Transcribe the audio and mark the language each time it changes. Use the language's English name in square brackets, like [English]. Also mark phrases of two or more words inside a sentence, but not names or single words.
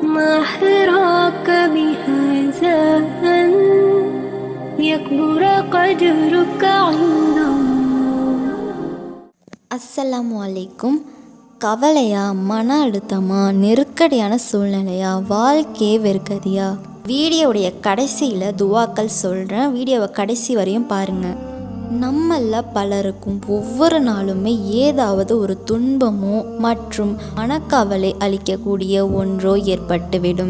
[Arabic] ما حراك بهذا أن يكبر قدرك عند الله. السلام عليكم. [Tamil] கவலையா, மன அழுத்தமா, நெருக்கடியான சூழ்நிலையா, வாழ்க்கையே வெறுக்கதியா? வீடியோவுடைய கடைசியில் துவாக்கள் சொல்கிறேன். வீடியோவை கடைசி வரையும் பாருங்கள். நம்மள பலருக்கும் ஒவ்வொரு நாளுமே ஏதாவது ஒரு துன்பமோ மற்றும் மனக்கவலை அளிக்கக்கூடிய ஒன்றோ ஏற்பட்டுவிடும்.